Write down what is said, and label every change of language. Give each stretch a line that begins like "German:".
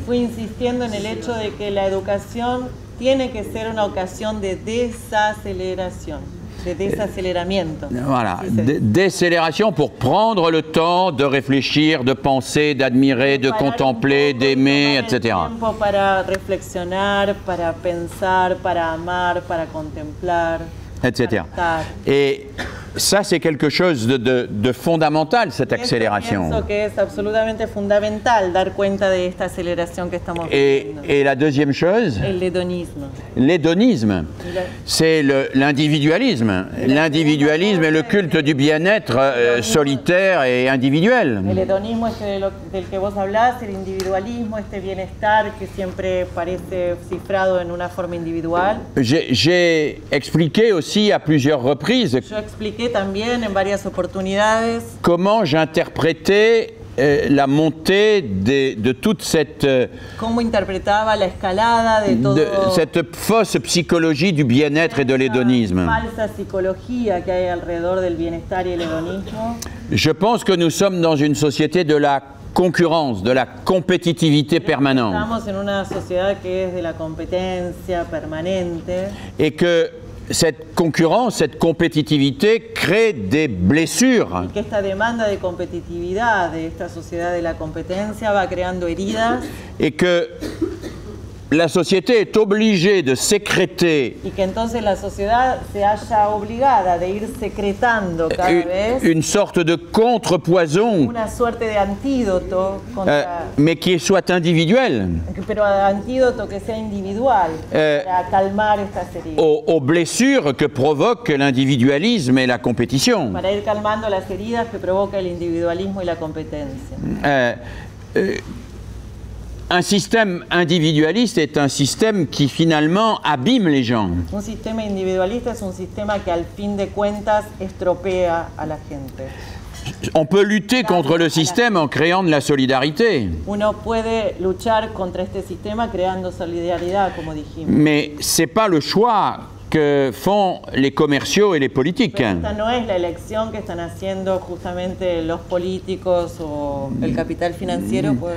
Spanish: Fui insistiendo en el hecho de que la educación tiene que ser una ocasión de desaceleración. De desaceleramiento.
French: Voilà, décélération pour prendre le temps de réfléchir, de penser, d'admirer, de contempler, d'aimer, etc.
Spanish: Para reflexionar, para pensar, para amar, para contemplar, etc.
French: Et ça, c'est quelque chose de fondamental, cette accélération.
Spanish: Pienso que es absolutamente fundamental dar cuenta de esta aceleración que estamos viviendo.
French: Et la deuxième chose, l'hédonisme, c'est l'individualisme. L'individualisme est le culte du bien-être solitaire et individuel.
Spanish: El hedonismo del que vos hablás, el individualismo, este bienestar que siempre parece cifrado en una forma individual.
French: J'ai expliqué aussi à plusieurs reprises.
Spanish: Yo expliqué también en varias oportunidades
French: comment j'interprétais la montée de toute cette
Spanish: cómo interpretaba la escalada de todo
French: cette fausse psychologie du bien-être et de l'hédonisme.
Spanish: Falsa psicología que hay alrededor del bienestar y el hedonismo.
French: Je pense que nous sommes dans une société de la concurrence, de la compétitivité permanente.
Spanish: Estamos en una sociedad que es de la competencia permanente.
French: Et que cette concurrence, cette compétitivité crée des blessures.
Spanish: Y que esta demanda de competitividad de esta sociedad de la competencia va creando heridas.
French: Et que la société est obligée de sécréter
Spanish: y que entonces la sociedad se halla obligada de ir secretando cada vez
French: une sorte de contrepoison,
Spanish: una suerte de antídoto contra,
French: mais qui soit individuel,
Spanish: pero antídoto que sea individual para calmar estas heridas,
French: aux blessures que provoque l'individualisme et la compétition.
Spanish: Para ir calmando las heridas que provoca el individualismo y la competencia.
French: Un système individualiste est un système qui finalement abîme les gens.
Spanish: Un sistema individualista es un sistema que al fin de cuentas estropea a la gente.
French: On peut lutter contre le système en créant de la solidarité.
Spanish: Uno puede luchar contra este sistema creando solidaridad, como dijimos.
French: Mais c'est pas le choix que font les commerciaux et les politiques.
Spanish: Pero esta no es la elección que están haciendo justamente los políticos o el capital financiero.